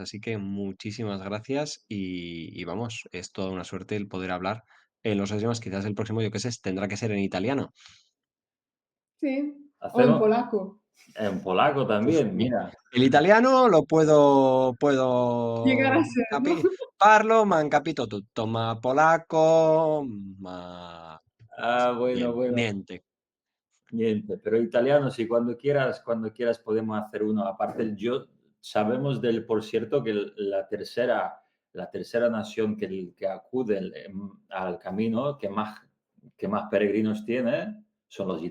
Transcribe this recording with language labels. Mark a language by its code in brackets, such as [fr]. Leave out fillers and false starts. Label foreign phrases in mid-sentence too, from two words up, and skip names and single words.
[es] Así que muchísimas gracias y vamos, es toda una suerte el poder hablar en los dos idiomas. Quizás el próximo, yo qué sé, tendrá que ser en italiano. Sí. O en Hacemos polaco. en polaco Uf, también, mira. el italiano lo puedo, Llegar puedo a ser, ¿no? [it] parlo, ma han capito tutto, ma polacco, ma [es] Ah, bueno, bueno. niente. Niente, pero italiano sí, cuando quieras podemos hacer uno. Aparte, sabemos por cierto, que la tercera nación que acude al camino, que más peregrinos tiene, son los